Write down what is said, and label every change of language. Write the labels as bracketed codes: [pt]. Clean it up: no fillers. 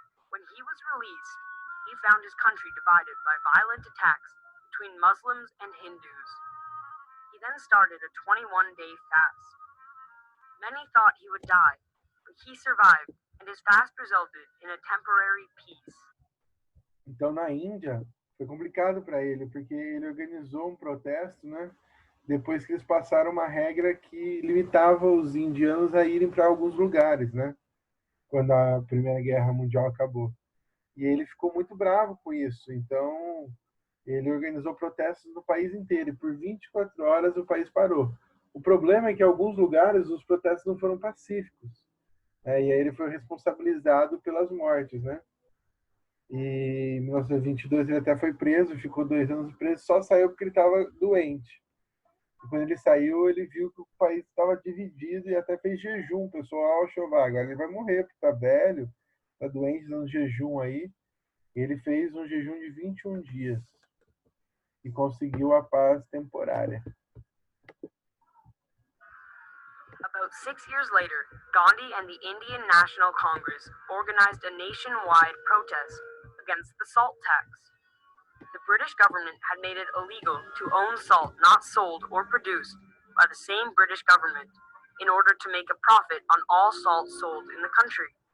[en] When he was released, he found his country divided by violent attacks between Muslims and Hindus. He then started a 21-day fast. Many thought he would die, but he survived, and his fast resulted in a temporary peace. [pt] Então, na Índia, foi complicado para ele, porque ele organizou um protesto, né? Depois que eles passaram uma regra que limitava os indianos a irem para alguns lugares, né? Quando a Primeira Guerra Mundial acabou. E ele ficou muito bravo com isso. Então, ele organizou protestos no país inteiro. E por 24 horas o país parou. O problema é que em alguns lugares os protestos não foram pacíficos. E aí ele foi responsabilizado pelas mortes, né? E em 1922 ele até foi preso, ficou 2 anos preso, só saiu porque ele estava doente. E quando ele saiu, ele viu que o país estava dividido e até fez jejum. O pessoal achou, agora ele vai morrer, porque está velho, está doente, dando jejum aí. Ele fez um jejum de 21 dias e conseguiu a paz temporária. [en] About 6 years later, Gandhi and the Indian National Congress organized a nationwide protest against the salt tax. The British government had made it illegal to own salt not sold or produced by the same British government in order to make a profit on all salt sold in the country.